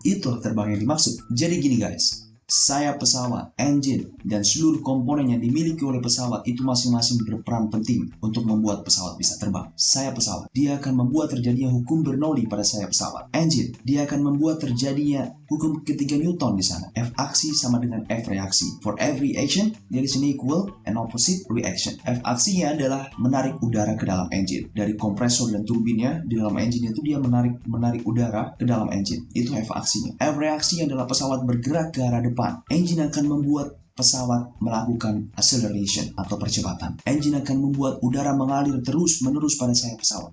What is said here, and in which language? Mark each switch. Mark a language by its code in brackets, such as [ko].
[id] Itulah terbang yang dimaksud. Jadi gini guys, sayap pesawat, engine, dan seluruh komponen yang dimiliki oleh pesawat itu masing-masing berperan penting untuk membuat pesawat bisa terbang. Sayap pesawat, dia akan membuat terjadinya hukum Bernoulli pada sayap pesawat. Engine, dia akan membuat terjadinya hukum ketiga Newton di sana. F aksi sama dengan F reaksi. [en] For every action, there is an equal and opposite reaction. [id] F aksinya adalah menarik udara ke dalam engine. Dari kompresor dan turbinnya di dalam engine itu dia menarik udara ke dalam engine. Itu F aksinya. F reaksinya adalah pesawat bergerak ke arah depan. Engine akan membuat pesawat melakukan acceleration atau percepatan. Engine akan membuat udara mengalir terus-menerus pada sayap pesawat.